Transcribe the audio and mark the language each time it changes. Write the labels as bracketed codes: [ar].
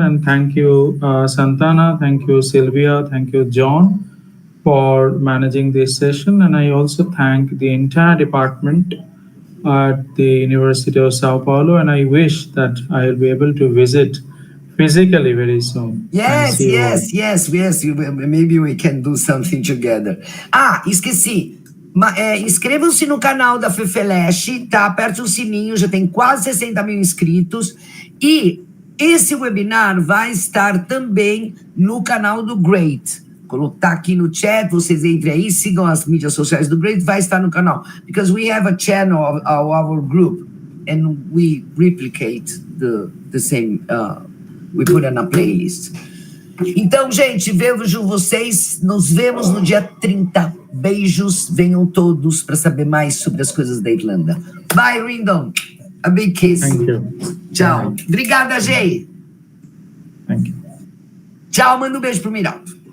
[en] And thank you, Santana, thank you, Sylvia, thank you, John, for managing this session. And I also thank the entire department at the University of Sao Paulo. And I wish that I will be able to visit physically very soon. Yes. Maybe we can do something together. [pt] Esqueci. Inscrevam-se no canal da Fefeleche, tá? Aperte o sininho, já tem quase 60 mil inscritos. E esse webinar vai estar também no canal do Great. Colocar aqui no chat, vocês entrem aí, sigam as mídias sociais do Great, vai estar no canal. [en] Because we have a channel of our group, and we replicate the same, we put on a playlist. [pt] Então, gente, vejo vocês, nos vemos no dia 30. Beijos, venham todos para saber mais sobre as coisas da Irlanda. [en] Bye, Rindon. A big kiss. Thank you. [pt] Tchau. Obrigada, Jay. [en] Thank you. [pt] Tchau, manda um beijo pro Miraldo.